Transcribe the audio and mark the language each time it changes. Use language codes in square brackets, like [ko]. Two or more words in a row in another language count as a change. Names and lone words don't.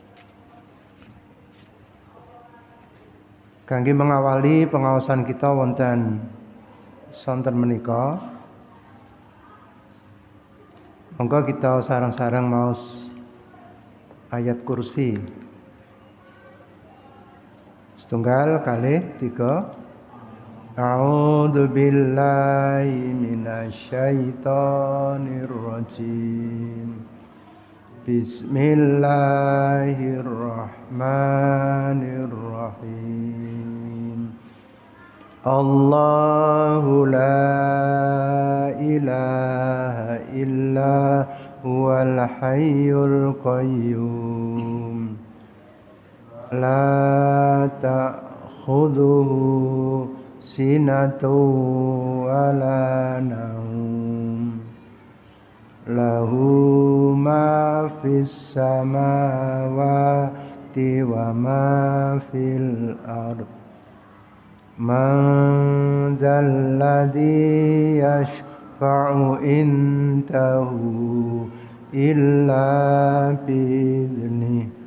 [jv] Kangge mengawali pengaosan kita wonten sonten menika, monggo kita sareng-sareng maos ayat kursi. Setunggal kalih tiga. [ar] أعوذ بالله من الشيطان الرجيم. بسم الله الرحمن الرحيم. الله لا إله إلا هو الحي القيوم. لا تأخذه سنة ولا نوم. له ما في السماوات وما في الأرض. من ذا الذي يشفع عنده إلا بإذنه.